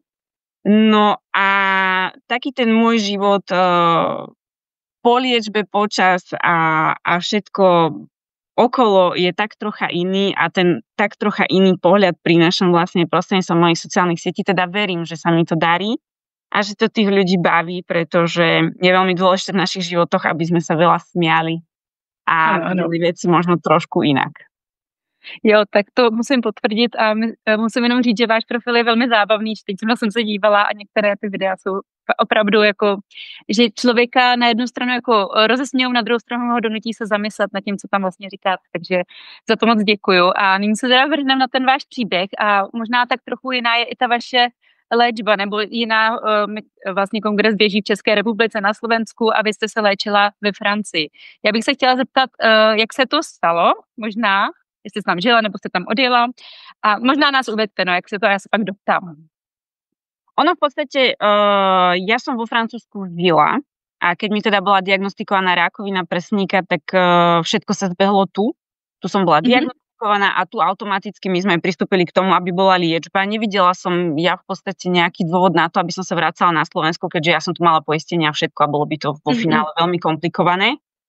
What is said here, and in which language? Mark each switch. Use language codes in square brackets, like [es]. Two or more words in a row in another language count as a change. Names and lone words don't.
[sk] No a taký ten môj život po liečbe, počas a všetko okolo je tak trocha iný a ten tak trocha iný pohľad prinášam vlastne prostredníctvom mojich sociálnych sietí, teda verím, že sa mi to darí a že to tých ľudí baví, pretože je veľmi dôležité v našich životoch, aby sme sa veľa smiali a videli veci možno trošku inak. [cs] Jo, tak to musím potvrdit a musím jenom říct, že váš profil je velmi zábavný. Teď jsem se dívala a některé ty videa jsou opravdu jako, že člověka na jednu stranu jako rozesmějou, na druhou stranu ho donutí se zamyslet nad tím, co tam vlastně říkáte. Takže za to moc děkuju. A nyní se teda vrhneme na ten váš příběh a možná tak trochu jiná je i ta vaše léčba, nebo jiná, vlastně kongres běží v České republice, na Slovensku a vy jste se léčila ve Francii. Já bych se chtěla zeptat, jak se to stalo, možná, jestli jste tam žila, nebo jste tam odjela. A možná nás uvedte, no, jak se to, já se pak doptám. [sk] Ono v podstate, ja som vo Francúzsku žila a keď mi teda bola diagnostikovaná rakovina prsníka, tak všetko sa zbehlo tu. Tu som bola diagnostikovaná a tu automaticky my sme pristúpili k tomu, aby bola liečba. Nevidela som ja v podstate nejaký dôvod na to, aby som sa vracala na Slovensku, keďže ja som tu mala poistenie a všetko a bolo by to vo finále veľmi komplikované.